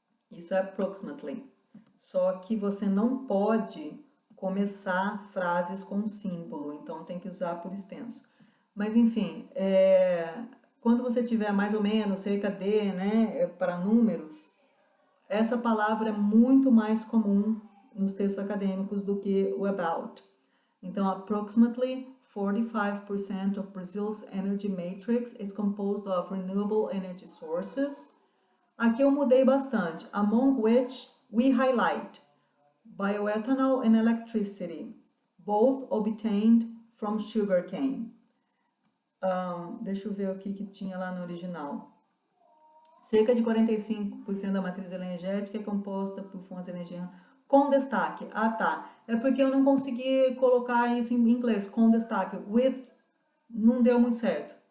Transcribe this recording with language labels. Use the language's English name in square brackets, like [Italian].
[Portuguese] Isso é approximately. Só que você não pode começar frases com símbolo, então tem que usar por extenso. Mas, enfim, quando você tiver mais ou menos, cerca de, né, para números, essa palavra é muito mais comum nos textos acadêmicos do que o about. [English] Então, approximately 45% of Brazil's energy matrix is composed of renewable energy sources. [Portuguese] Aqui eu mudei bastante, [English] among which we highlight bioethanol and electricity, both obtained from sugarcane. [Portuguese] Deixa eu ver o que tinha lá no original. Cerca de 45% da matriz energética é composta por fontes de energia com destaque. Ah, tá. É porque eu não consegui colocar isso em inglês, com destaque. With, não deu muito certo.